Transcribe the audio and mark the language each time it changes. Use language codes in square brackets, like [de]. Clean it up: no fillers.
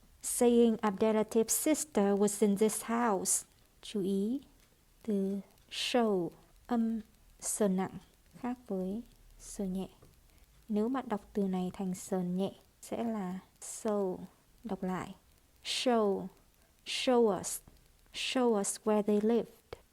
[en] Saying Abdelatif's sister was in this house. [vi] Chú ý từ show âm sờ nặng khác với sờ nhẹ. Nếu bạn đọc từ này thành sờ nhẹ sẽ là so. Đọc lại. [en] Show us. Show us where they lived.